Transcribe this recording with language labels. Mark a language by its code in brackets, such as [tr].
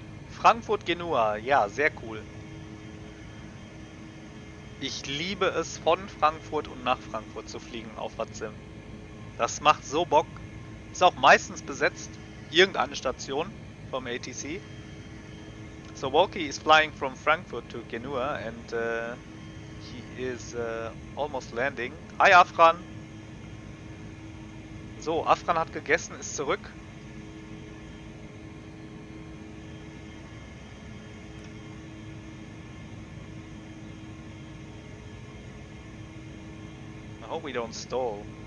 [de] Frankfurt Genua, ja, sehr cool. Ich liebe es, von Frankfurt und nach Frankfurt zu fliegen auf Vatsim. Das macht so Bock. Ist auch meistens besetzt. Irgendeine Station vom ATC. [en] So Walkie is flying from Frankfurt to Genua and he is almost landing. Hi Afran. [de] So, Afran hat gegessen, ist zurück. [en] I hope we don't stall.